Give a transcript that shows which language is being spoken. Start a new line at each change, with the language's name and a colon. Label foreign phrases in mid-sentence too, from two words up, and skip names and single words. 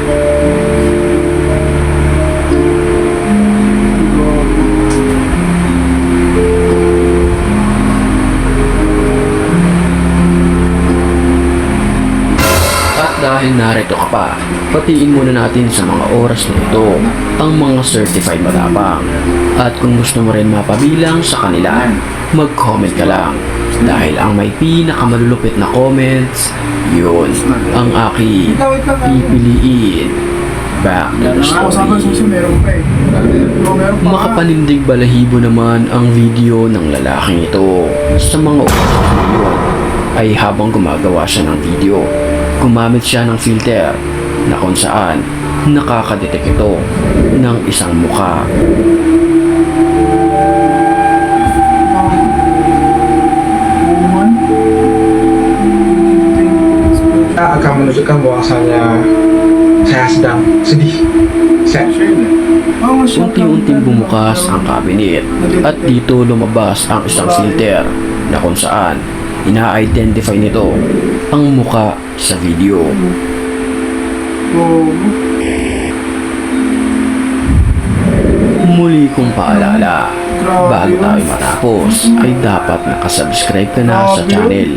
Filipino: Dahil narito ka pa, patiin muna natin sa mga oras na ito ang mga certified matapang. At kung gusto mo rin mapabilang sa kanila, mag-comment ka lang. Dahil ang may pinakamalulupit na comments, yun ang aking pipiliin.
English: Back to the story.
Filipino: Makapanindig balahibo naman ang video ng lalaking ito. Sa mga oras na yun, ay habang gumagawa siya ng video, gumamit siya ng filter na kung saan nakakadetect ito ng isang mukha.
Indonesian: Akan menunjukkan bahwasanya saya sedang sedih.
Filipino: Unti-unting bumukas ang cabinet at dito lumabas ang isang filter na kung saan ina-identify nito ang muka sa video. Muli kong paalala, bago tayo matapos ay dapat nakasubscribe ka na sa channel.